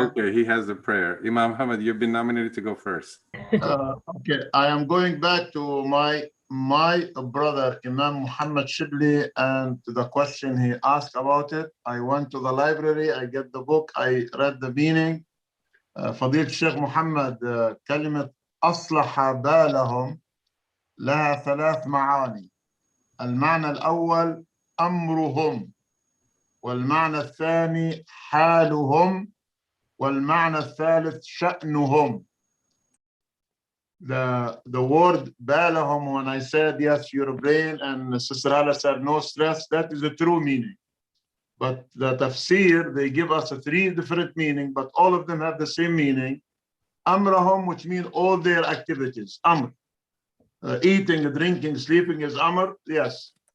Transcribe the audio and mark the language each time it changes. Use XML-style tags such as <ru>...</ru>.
<en>Okay, he has the prayer. Imam Hamad, you've been nominated to go first. Okay, I am going back to my brother Imam Muhammad Shibli and to the question he asked about it. I went to the library, I get the book, I read the meaning.</en> <ar>فضيلة الشيخ محمد كلمة أصلح بالهم لها 3 معاني. المعنى الأول أمرهم، والمعنى الثاني حالهم، والمعنى الثالث شأنهم.</ar> <en>The word بالهم, when I said yes, your brain, and Sister Hala said no stress, that is the true meaning. But the tafsir, they give us 3 different meanings, but all of them have the same meaning. Amrahum, which means all their activities. Amr. Eating, drinking, sleeping is Amr, yes.</en>